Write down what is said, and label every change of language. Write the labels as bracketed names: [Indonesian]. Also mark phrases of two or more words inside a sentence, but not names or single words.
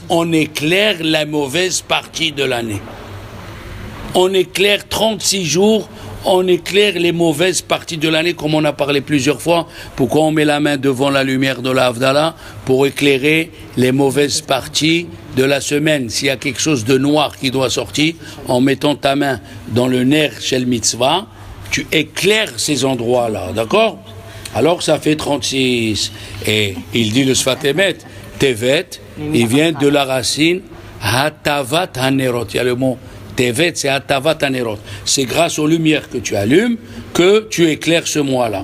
[French] On éclaire la mauvaise partie de l'année. On éclaire 36 jours, on éclaire les mauvaises parties de l'année, comme on a parlé plusieurs fois. Pourquoi on met la main devant la lumière de la Havdalah? Pour éclairer les mauvaises parties de la semaine. S'il y a quelque chose de noir qui doit sortir, en mettant ta main dans le [Hebrew] נר של מצוה, [French] tu éclaires ces endroits-là, d'accord? Alors ça fait 36. Et il dit le Sfat Emet, Tevet, il vient de la racine [Hebrew] הטבת הנרות. [French] Il y a le mot Tevet, c'est [Hebrew] הטבת הנרות. [French] C'est grâce aux lumières que tu allumes que tu éclaires ce mois-là.